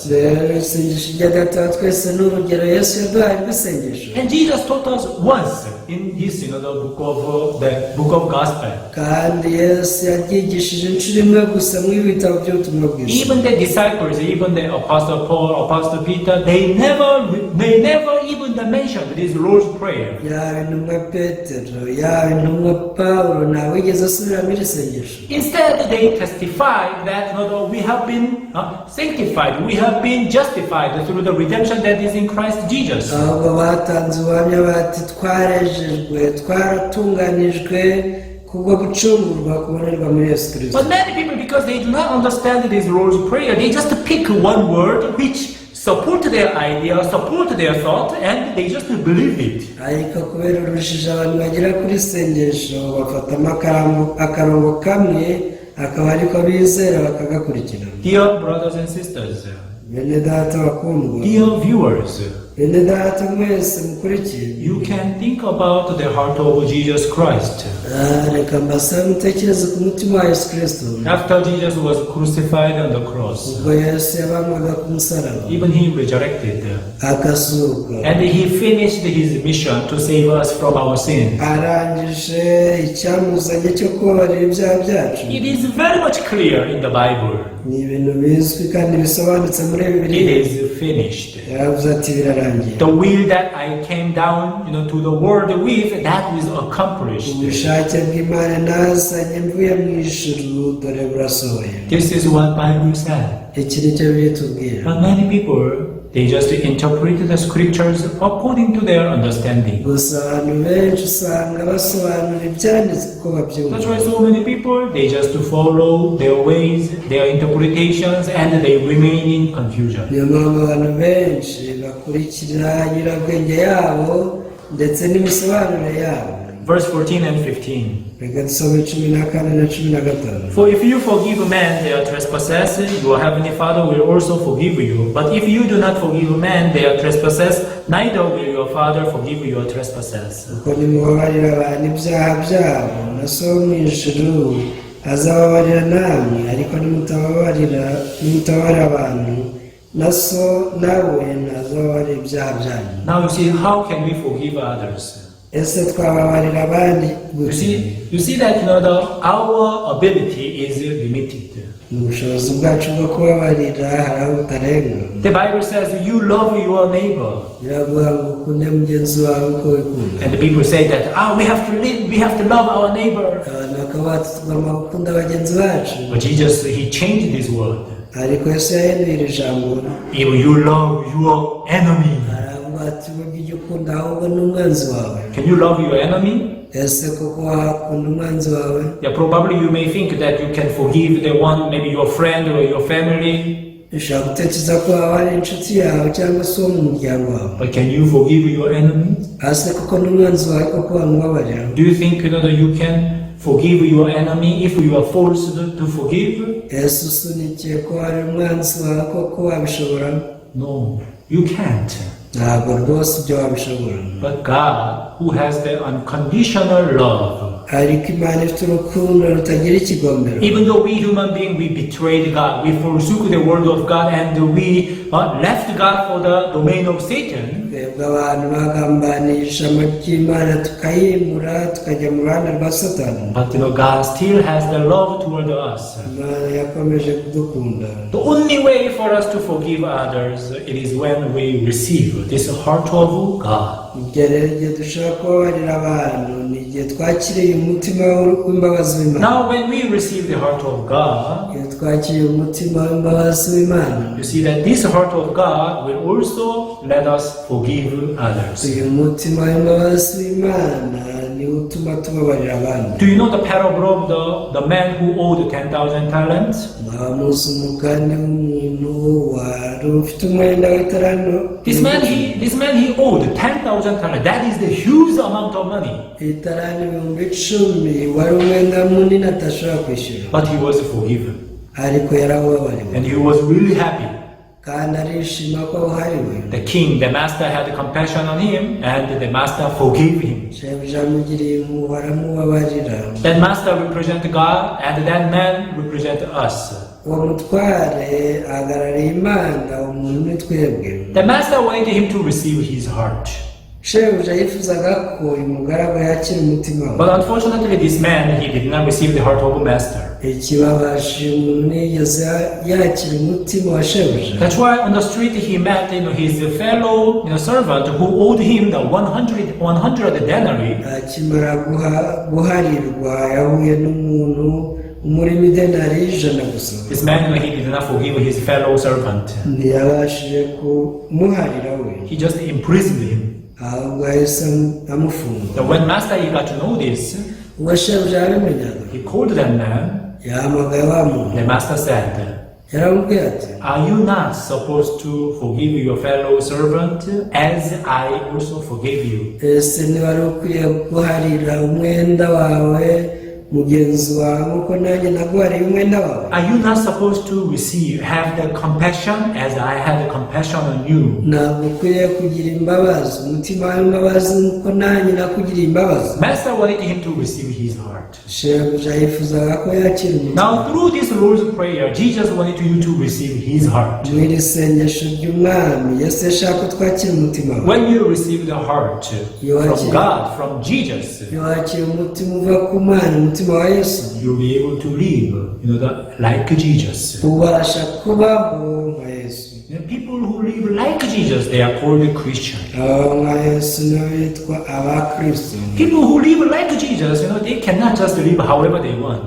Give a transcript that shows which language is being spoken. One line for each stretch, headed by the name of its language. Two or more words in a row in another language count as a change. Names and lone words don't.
Kinyarwanda: Rero isengesho rya Data wa twese ni urugero Yesu yaduhaye rw'isengesho.
English: And Jesus taught us once in his the book of Gospel.
Kinyarwanda: Kandi Yesu yaryigishije inshuro imwe gusa mu ibitabo by'ubutumwa bwiza.
English: Even the disciples, even the Apostle Paul, Apostle Peter, they never even mentioned this Lord's Prayer.
Kinyarwanda: Yaba intumwa Petero, yaba intumwa Pawulo ntawigeze asubiramo iri sengesho.
English: Instead, they testified that we have been sanctified, we have been justified through the redemption that is in Christ Jesus.
Kinyarwanda: Ahubwo batanze ubuhamya bati twarejejwe, twaratunganijwe kubwo gucungurwa kubonerwa muri Yesu Kristo.
English: But many people, because they do not understand this Lord's Prayer, they just pick one word which support their idea, support their thought, and they just believe it.
Kinyarwanda: Ariko kubera urushije abantu bagera kuri sengesho bafatamo akarongo kamwe akaba ariko bizera bakagakurikira.
English: Dear brothers and sisters,
Kinyarwanda: Bene data bakundwa,
English: dear viewers,
Kinyarwanda: bene data mwese mukurikiye,
English: you can think about the heart of Jesus Christ.
Kinyarwanda: Reka mbasabe mutekereze ku mutima wa Yesu Kristo.
English: After Jesus was crucified on the cross,
Kinyarwanda: Ubwo Yesu yabambwaga ku musaraba,
English: even he resurrected,
Kinyarwanda: akazuka,
English: and he finished his mission to save us from our sins.
Kinyarwanda: arangije icyamuzanye cyo kubabarira ibyaha byacu.
English: It is very much clear in the Bible.
Kinyarwanda: Ni ibintu bizwi kandi bisobanutse muri Bibiliya.
English: It is finished.
Kinyarwanda: Yaravuze ati birarangiye.
English: The will that I came down, to the world with, that was accomplished.
Kinyarwanda: Ubushake bw'Imana nazanye mvuye mu ijuru dore burasohoye.
English: This is what Bible said.
Kinyarwanda: Iki ni cyo bitubwira.
English: But many people, they just interpret the scriptures according to their understanding.
Kinyarwanda: Gusa abantu benshi usanga basobanura ibyanditswe uko babyumva.
English: That's why so many people, they just follow their ways, their interpretations, and they remain in confusion.
Kinyarwanda: Niyo mpamvu abantu benshi bakurikira nyurabwenge yabo ndetse n'imisobanuro yabo.
English: Verse 14 and 15.
Kinyarwanda: Reka dusome 14 na 15.
English: For if you forgive men their trespasses, your heavenly Father will also forgive you. But if you do not forgive men their trespasses, neither will your Father forgive your trespasses.
Kinyarwanda: Kuko nimubabarira abantu ibyaha byabo, na so mu ijuru azababarira namwe, ariko nimutabarira abantu, na so nawe ntazababarira ibyaha byanyu.
English: Now you see, how can we forgive others?
Kinyarwanda: Ese twababarira abandi
English: You see that our ability is limited.
Kinyarwanda: ubushobozi bwacu bwo kubabarira hari aho butarenga.
English: The Bible says you love your neighbor.
Kinyarwanda: Biravuga ngo ukunde mugenzi wawe uko wikunda.
English: And the people say that we have to love our neighbor.
Kinyarwanda: Abantu bakaba bati tugomba gukunda bagenzi bacu.
English: But Jesus, he changed this word.
Kinyarwanda: Ariko Yesu yahinduye iri jambo.
English: If you love your enemy.
Kinyarwanda: Aravuga ati burya ujya ukunda ahubwo n'umwanzi wawe.
English: Can you love your enemy?
Kinyarwanda: Ese koko wakunda umwanzi wawe?
English: Yeah, probably you may think that you can forgive the one, maybe your friend or your family.
Kinyarwanda: Ushobora gutekereza ko waba ari inshuti yawe cyangwa se uwo mu muryango wawe.
English: But can you forgive your enemy?
Kinyarwanda: Ese koko n'umwanzi wawe koko wamubabarira?
English: Do you think that you can forgive your enemy if you are forced to forgive?
Kinyarwanda: Ese usunikiye ko ari umwanzi wawe koko wabishobora?
English: No, you can't.
Kinyarwanda: Ntabwo rwose ibyo wabishobora.
English: But God, who has the unconditional love,
Kinyarwanda: ariko Imana ifite urukundo rutagira ikigombero.
English: even though we human beings, we betrayed God, we forsook the word of God, and we left God for the domain of Satan.
Kinyarwanda: Twebwe abantu bagambaniye ijambo ry'Imana tukayimura tukajya mu ruhande rwa Satani.
English: But God still has the love toward us.
Kinyarwanda: Imana yakomeje kudukunda.
English: The only way for us to forgive others, it is when we receive this heart of God.
Kinyarwanda: igihe dushobora kubabarira abantu ni igihe twakiriye umutima w'imbabazi w'Imana.
English: Now, when we receive the heart of God,
Kinyarwanda: Iyo twakiriye umutima w'imbabazi w'Imana,
English: you see that this heart of God will also let us forgive others.
Kinyarwanda: uyu mutima w'imbabazi w'Imana niwo utuma tubabarira abandi.
English: Do you know the parable of the man who owed 10,000 talents?
Kinyarwanda: Mwamuzi umugani w'umuntu wari ufite umwenda w'italanto.
English: This man he owed 10,000 talents. That is the huge amount of money.
Kinyarwanda: Italanto ibihumbi 10 wari umwenda munini atashobora kwishyura,
English: But he was forgiven.
Kinyarwanda: ariko yarawubabariwe
English: And he was really happy.
Kinyarwanda: kandi arishima ko awuhariwe.
English: The king, the master had compassion on him, and the master forgave him.
Kinyarwanda: shebuja amugiriye impuhwe aramubabarira.
English: That master represent God, and that man represent us.
Kinyarwanda: uwo mutware ahagarariye Imana, umuntu ni twebwe.
English: The master wanted him to receive his heart.
Kinyarwanda: shebuja yifuzaga ko uyu mugaragu yakira umutima we,
English: But unfortunately, this man, he did not receive the heart of a master.
Kinyarwanda: ikibabaje umuntu ntiyigeze yakira umutima wa shebuja.
English: That's why on the street he met his fellow servant who owed him the 100 denarii.
Kinyarwanda: akimara guharirwa yahuye n'umuntu umurimo idenari 100 gusa.
English: This man, he did not forgive his fellow servant.
Kinyarwanda: ntiyabashije kumuharira we,
English: He just imprisoned him.
Kinyarwanda: ahubwo yahise amufunga.
English: So when master he got to know this,
Kinyarwanda: ubwo shebuja yabimenyaga,
English: he called that man.
Kinyarwanda: yahamagaye wa muntu,
English: The master said,
Kinyarwanda: yaramubwiye ati,
English: "Are you not supposed to forgive your fellow servant as I also forgave you?"
Kinyarwanda: ese ntiwari ukwiye guharira umwenda wawe mugenzi wawe nk'uko nanjye naguhariye umwenda wawe?
English: Are you not supposed to have the compassion as I had the compassion on you?
Kinyarwanda: ntabwo ukwiye kugira imbabazi, umutima w'imbabazi nk'uko nanjye nakugiriye imbabazi?
English: Master wanted him to receive his heart.
Kinyarwanda: shebuja yifuzaga ko yakira umutima.
English: Now, through this Lord's Prayer, Jesus wanted you to receive his heart.
Kinyarwanda: mu iri sengesho ry'umwami yesu yashaka ko twakira umutima we.
English: When you receive the heart from God, from Jesus,
Kinyarwanda: iyo wakira umutima uva ku Mana, umutima wa Yesu,
English: you'll be able to live, like Jesus.
Kinyarwanda: ubasha kubaho nka Yesu.
English: People who live like Jesus, they are called Christian.
Kinyarwanda: abo nka Yesu nibo bitwa abakristo.
English: People who live like Jesus, they cannot just live however they want.